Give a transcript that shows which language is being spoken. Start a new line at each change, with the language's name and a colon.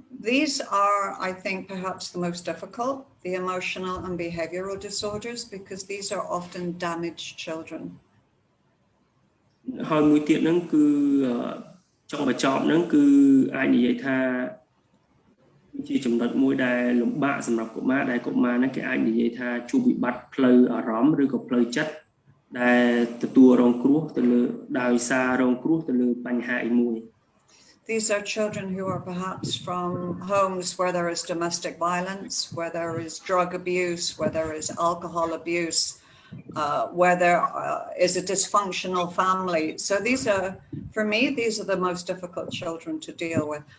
English: These are, I think, perhaps the most difficult, the emotional and behavioral disorders, because these are often damaged children.
Khmer: ហើយមួយទៀតហ្នឹងគឺចង់បញ្ចប់ហ្នឹងគឺអាចនិយាយថាជាចំណុចមួយដែលលំបាកសម្រាប់កុមារដែលកុមារហ្នឹងគេអាចនិយាយថាជួបវិបត្តិផ្លូវអារម្មណ៍ឬក៏ផ្លូវចិត្តដែលទទួលរងគ្រោះទៅលើដោយសាររងគ្រោះទៅលើបញ្ហាអីមួយ
English: These are children who are perhaps from homes where there is domestic violence, where there is drug abuse, where there is alcohol abuse, where there is a dysfunctional family. So these are, for me, these are the most difficult children to deal with.